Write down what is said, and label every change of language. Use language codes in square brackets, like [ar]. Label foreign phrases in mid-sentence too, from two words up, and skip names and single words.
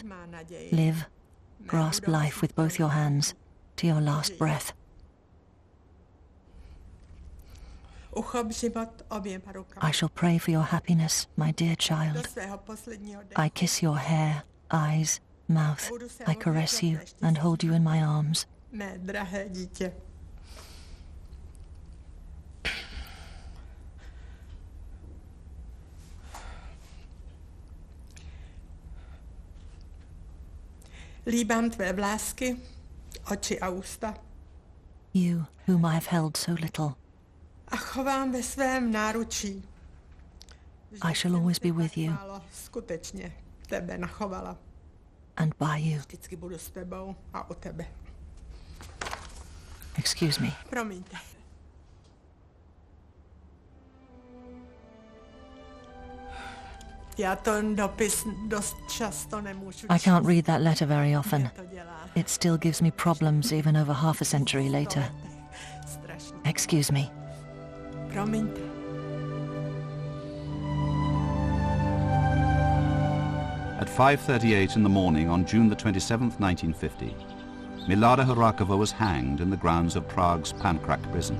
[en] Live, grasp life with both your hands, to your last breath. I shall pray for your happiness, my dear child. I kiss your hair, eyes, mouth. I caress you and hold you in my arms. [cs] Líbám tvé vlásky, oči a ústa. [en] You, whom I have held so little. [cs] A chovám ve svém náručí. [en] I shall always be with you. [cs] Skutečně tebe nachovala. [en] And by you. [cs] Vždycky budu s tebou a o tebe. [en] Excuse me. [cs] Promiňte. Já ten dopis dost často nemůžu číst. [en] I can't read that letter very often. It still gives me problems even over half a century later. Excuse me. [cs] Promiňte. [en] At 5:38 in the morning on June the 27th, 1950, Milada Horakova was hanged in the grounds of Prague's Pankrak prison.